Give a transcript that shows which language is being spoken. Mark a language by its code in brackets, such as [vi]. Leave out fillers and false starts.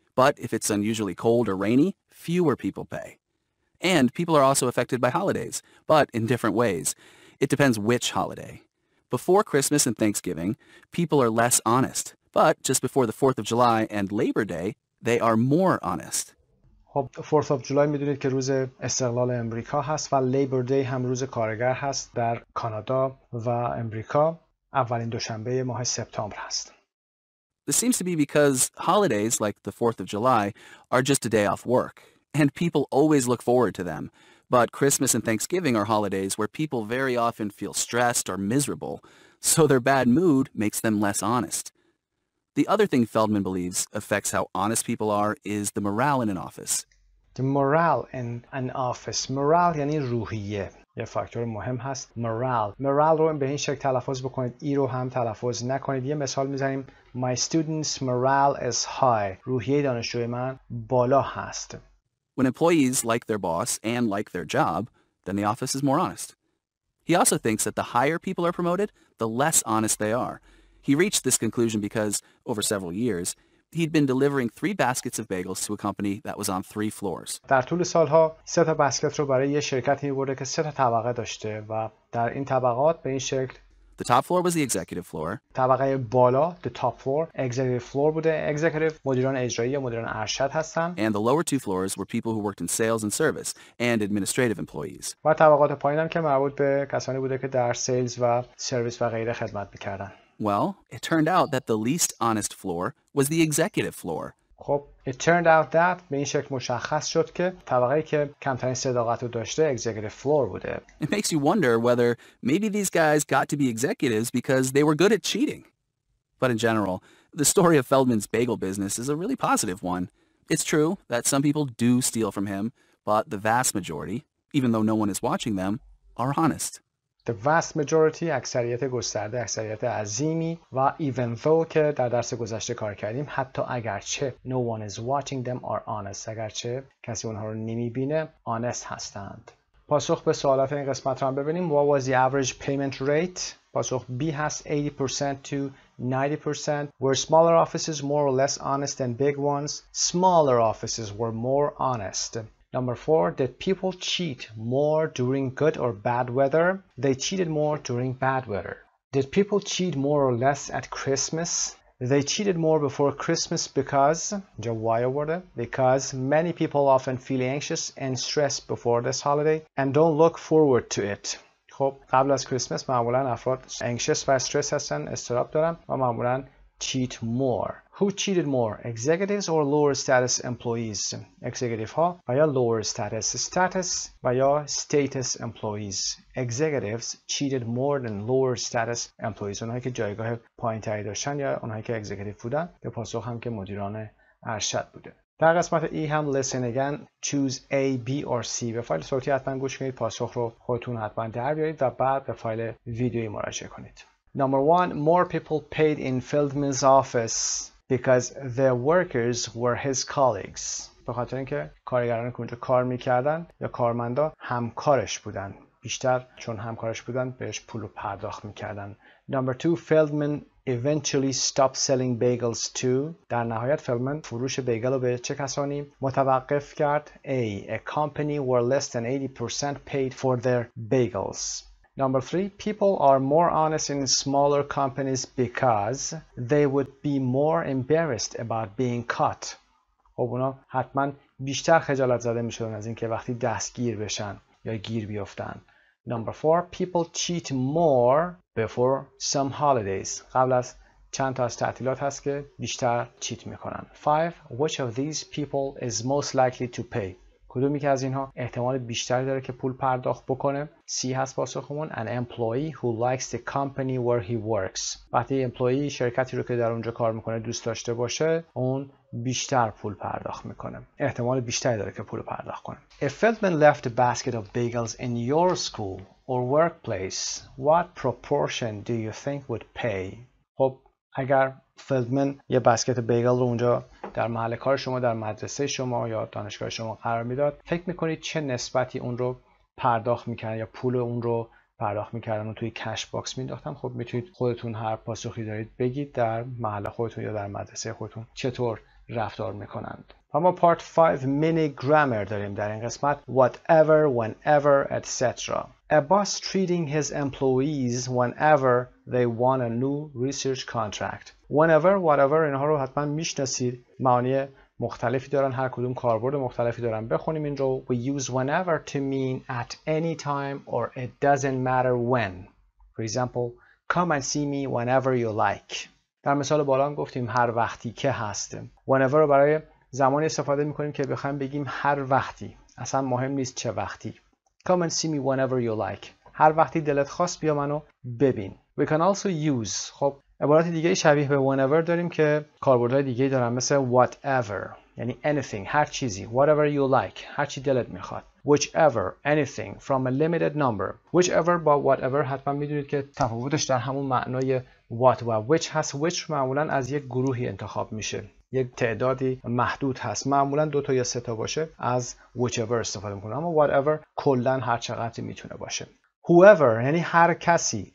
[en] But if it's unusually cold or rainy, fewer people pay. And people are also affected by holidays, but in different ways. It depends which holiday. Before Christmas and Thanksgiving, people are less honest. But just before the 4th of July and Labor Day, they are more honest. [fa] خب 4th of July میدونید که روز استقلال امریکا هست و لیبر دی هم روز کارگر هست در کانادا و امریکا. اولین دوشنبه ماه سپتامبر هست. [en] This seems to be because holidays like the 4th of July are just a day off work, and people always look forward to them. But Christmas and Thanksgiving are holidays where people very often feel stressed or miserable, so their bad mood makes them less honest. The other thing Feldman believes affects how honest people are is the morale in an office. The morale in an office. [fa] Morale یعنی روحیه. یه فاکتور مهم هست. Morale رو به این شکل تلفظ بکنید. ای رو هم تلفظ نکنید. یه مثال میزنیم. [en] My students' morale is high. [fa] روحیه دانشجوی من بالا هست. [en] When employees like their boss and like their job, then the office is more honest. He also thinks that the higher people are promoted, the less honest they are. He reached this conclusion because, over several years, he'd been delivering 3 baskets of bagels to a company that was on 3 floors. [fa] در طول سالها 3 تا بسکت رو برای یه شرکتی می‌برده که 3 تا طبقه داشته و در این طبقات به این شکل [en] The top floor was the executive floor. [fa] طبقه بالا [en] the top floor executive floor [fa] بوده. executive مدیران اجرایی یا مدیران ارشد هستن. [en] And the lower 2 floors were people who worked in sales and service and administrative employees. [fa] و طبقات پایین هم که مربوط به کسانی بوده که در سیلز و سرویس و غیره خدمت می‌کردن. [en] Well, it turned out that the least honest floor was the executive floor. [fa] خب [en] it turned out that [fa] به این شکل مشخص شد که طبقه‌ای که کمترین صداقت رو داشته executive floor بوده. [en] It makes you wonder whether maybe these guys got to be executives because they were good at cheating. But in general, the story of Feldman's bagel business is a really positive one. It's true that some people do steal from him, but the vast majority, even though no one is watching them, are honest. The vast majority [fa] اکثریت گسترده اکثریت عظیمی و [en] even though [fa] که در درس گذشته کار کردیم حتی اگرچه [en] no one is watching them are honest [fa] اگرچه کسی اونها رو نمیبینه honest هستند. پاسخ به سوالات این قسمت رو هم ببینیم. [en] What was the average payment rate؟ [fa] پاسخ B هست [en] 80% to 90%. Were smaller offices more or less honest than big ones? Smaller offices were more honest. Number 4, did people cheat more during good or bad weather? They cheated more during bad weather. Did people cheat more or less at Christmas? They cheated more before Christmas because because many people often feel anxious and stressed before this holiday and don't look forward to it. [fa] خب قبل از کریسمس معمولا افراد anxious و استرس هستن، اضطراب دارن و معمولا [en] cheat more. Who cheated more? Executives or lower status employees? Executive [fa] ها و یا [en] lower status [fa] و یا [en] status employees. Executives cheated more than lower status employees. [fa] اونهایی که جایگاه پایین تری داشتن یا اونهایی که executive بودن. به پاسخ هم که مدیران ارشد بوده. در قسمت ای هم listen again, choose A, B or C. به فایل صوتی حتما گوش کنید، پاسخ رو خودتون حتما در بیارید و بعد به فایل ویدیویی مراجعه کنید. [en] Number 1, more people paid in Feldman's office because the workers were his colleagues. [fa] به خاطر اینکه کارگرانی که اونجا کار میکردن یا کارمندا همکارش بودن. بیشتر چون همکارش بودن بهش پول رو پرداخت میکردن. [en] Number 2, Feldman eventually stop selling bagels to. [fa] در نهایت فلدمن فروش بیگل رو به چه کسانی متوقف کرد؟ A. [en] A company where less than 80% paid for their bagels. Number 3. People are more honest in smaller companies because they would be more embarrassed about being caught. [fa] خب اونا حتما بیشتر خجالت زده میشدن از اینکه وقتی دستگیر بشن یا گیر بیفتن. [en] Number 4. People cheat more before some holidays. [fa] قبل از چند تا از تعطیلات هست که بیشتر چیت میکنن. [en] 5. Which of these people is most likely to pay? [fa] کدومی که از اینها احتمال بیشتری داره که پول پرداخت بکنه؟ C هست پاسخمون. [en] An employee who likes the company where he works. [fa] وقتی امپلویی شرکتی رو که در اونجا کار میکنه دوست داشته باشه، اون بیشتر پول پرداخت میکنه. احتمال بیشتری داره که پول پرداخت کنه. [en] If Feldman left a basket of bagels in your school or workplace, what proportion do you think would pay? [fa] خب اگر فلدمن یه بسکت بیگل رو اونجا در محل کار شما، در مدرسه شما یا دانشگاه شما قرار میداد، فکر میکنید چه نسبتی اون رو پرداخت میکردن یا پول اون رو پرداخت میکردن و توی کش باکس مینداختن؟ خب میتونید خودتون هر پاسخی دارید بگید در محل خودتون یا در مدرسه خودتون چطور رفتار میکنند. اما پارت 5 مینی گرامر داریم در این قسمت. [en] whatever, whenever, etc. A boss treating his employees whenever they want a new research contract. [fa] Whenever, whatever اینها رو حتما میشناسید. معانی مختلفی دارن، هر کدوم کاربرد مختلفی دارن. بخونیم این رو. [en] We use whenever to mean at any time or it doesn't matter when. For example, come and see me whenever you like. [fa] در مثال بالا هم گفتیم هر وقتی که هست. whenever رو برای زمانی استفاده میکنیم که بخوایم بگیم هر وقتی. اصلا مهم نیست چه وقتی. [en] Come and see me whenever you like. [fa] هر وقتی دلت خواست بیا منو ببین. [en] We can also use. [fa] خب عبارات دیگه شبیه به whenever داریم که کاربردهای دیگه دارن، مثل whatever یعنی anything، هر چیزی. [en] Whatever you like، [fa] هر چی دلت میخواد. [en] Whichever, anything from a limited number. [fa] Whichever با whatever حتما میدونید که تفاوتش در همون معنای what و which هست. which معمولا از یک گروهی انتخاب میشه، یک تعدادی محدود هست، معمولا 2 تا یا 3 تا باشه، از whichever استفاده میکنه. اما whatever کلا هر چقدر میتونه باشه. Whoever یعنی هر کسی.